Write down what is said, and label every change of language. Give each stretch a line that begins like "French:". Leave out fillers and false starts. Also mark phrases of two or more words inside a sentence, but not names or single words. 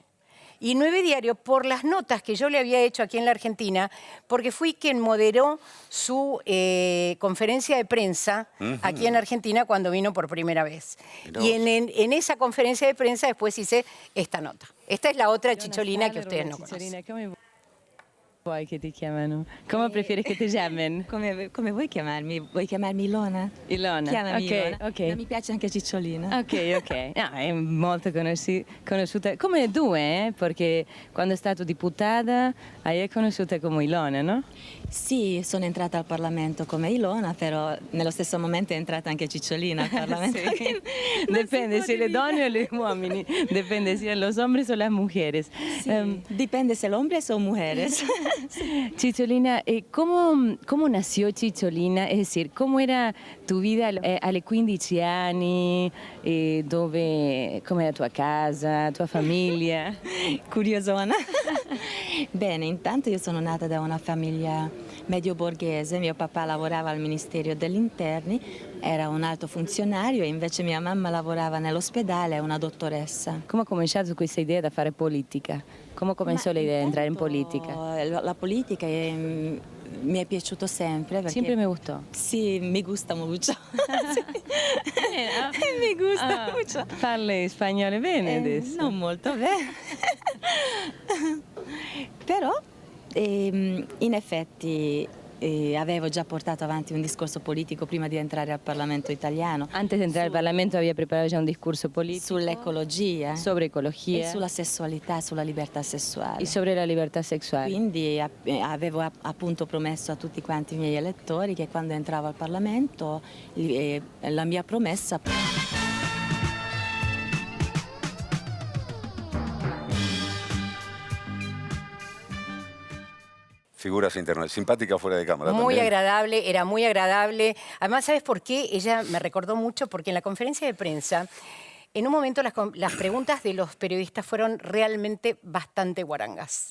Spanish: Y 9 Diario, por las notas que yo le había hecho aquí en la Argentina, porque fui quien moderó su conferencia de prensa aquí en Argentina cuando vino por primera vez. Y en esa conferencia de prensa después hice esta nota. Esta es la otra Cicciolina que ustedes no conocen.
Italian: Vuoi che ti chiamano? Come prefieres che ti chiamino? Come vuoi chiamarmi? Vuoi chiamarmi Ilona? Ilona. Chiamami Ilona. Ok. Ma mi piace anche Cicciolina. Ok. No, è molto conosciuta come due, perché quando è stata deputata hai conosciuta come Ilona, no? Sì, sono entrata al Parlamento come Ilona, però nello stesso momento è entrata anche Cicciolina al Parlamento. Sí. Depende se le donne o le uomini,
Spanish: depende si los hombres o las mujeres.
Italian: Sí, dipende se
Spanish: hombres o mujeres. Cicciolina, ¿cómo nació Cicciolina? Es decir, ¿cómo era tu vida
Italian: alle 15 anni? Come era tua casa, tua famiglia? Curiosona. Bene, intanto io sono nata da una famiglia medio borghese, mio papà lavorava al Ministero degli Interni, era un alto funzionario e invece mia mamma lavorava nell'ospedale, è una dottoressa. Come ha cominciato questa idea di fare politica? Come cominciò l'idea di entrare in politica? La politica mi è piaciuto sempre. Sempre mi gustò?
Spanish: Sì, mi gusta mucho. Mi gusta mucho.
Italian: Parli spagnolo bene adesso? Non molto bene. Però in effetti avevo già portato avanti un discorso politico prima di entrare al Parlamento italiano.
Spanish: Antes de entrar al Parlamento había preparado ya un discurso político.
Italian: Sull'ecologia.
Spanish: Sobre ecología.
Italian: E sulla sessualità, sulla libertà sessuale.
Spanish: Y sobre la libertad sexual.
Italian: Quindi avevo appunto promesso a tutti quanti i miei elettori che quando entravo al Parlamento la mia promessa...
Spanish: Figuras internacionales, simpática fuera de cámara Muy también. agradable, era muy agradable. Además, ¿sabes por qué? Ella me recordó mucho porque en la conferencia de prensa, en un momento las preguntas de los periodistas fueron realmente bastante guarangas.